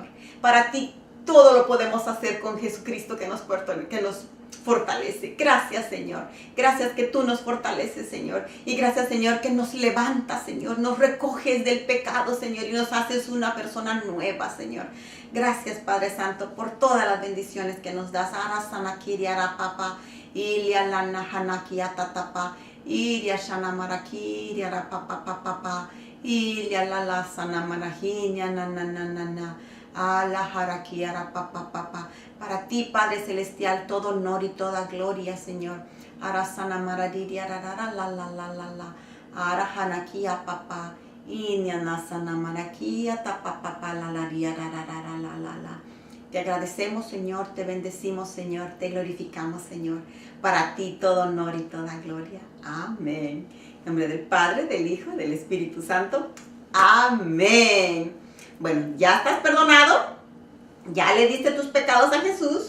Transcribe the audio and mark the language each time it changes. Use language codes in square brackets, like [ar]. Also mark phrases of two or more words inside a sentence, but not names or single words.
[es] Para ti todo lo podemos hacer con Jesucristo que nos fortalece. Gracias, Señor. Gracias que tú nos fortaleces, Señor. Y gracias, Señor, que nos levantas, Señor. Nos recoges del pecado, Señor, y nos haces una persona nueva, Señor. Gracias, Padre Santo, por todas las bendiciones que nos das. Arasanakiri arapapa, ilia lana hanaki atatapa, ilia shanamarakiri arapapa, ilia lala sanamarahinia, na. Para ti, Padre Celestial, todo honor y toda gloria, Señor. Arasana maradiri ararara la la la la la. Arahanakia papa. Inyanasana marakia tapapapa la la ria ararara la la la. Te agradecemos, Señor, te bendecimos, Señor, te glorificamos, Señor. Para ti todo honor y toda gloria. Amén. En nombre del Padre, del Hijo, del Espíritu Santo. Amén. Bueno, ya estás perdonado. Ya le diste tus pecados a Jesús.